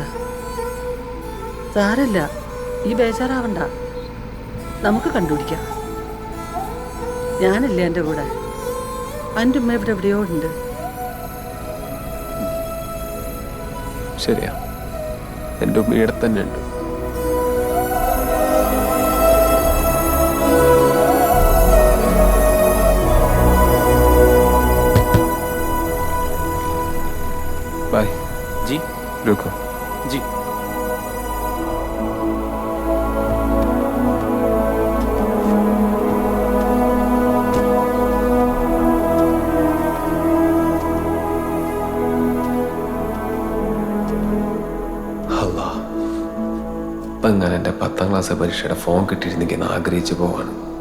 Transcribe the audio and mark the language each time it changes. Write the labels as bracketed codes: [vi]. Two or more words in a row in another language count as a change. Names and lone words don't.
[ml] സാരല്ല, ഈ ബേജാറാവണ്ട, നമുക്ക് കണ്ടുപിടിക്കാം. ഞാനില്ലേ എൻ്റെ കൂടെ. എൻ്റെ ഉമ്മ ഇവിടെ എവിടെയോ ഉണ്ട്. ശരിയാ, എൻ്റെ ഉമ്മ ഇവിടെ തന്നെ ഉണ്ട്. [hi] बाय जी रुको जी। [ml] അല്ലാ, ഇപ്പം ഞാൻ എൻ്റെ 10ാം ക്ലാസ് പരീക്ഷയുടെ ഫോൺ കിട്ടിയിരുന്നെങ്കിൽ ആഗ്രഹിച്ചു പോവാണ്.